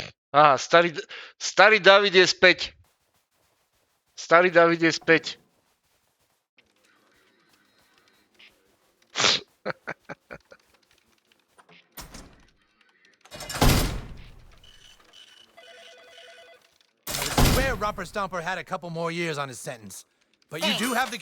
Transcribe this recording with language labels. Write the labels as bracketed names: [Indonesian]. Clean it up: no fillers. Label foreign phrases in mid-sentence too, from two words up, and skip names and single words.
[Slovak] Aha, starý David je späť. Starý David je späť. [English] I swear Romper Stomper had a couple more years on his sentence. But you do have the key.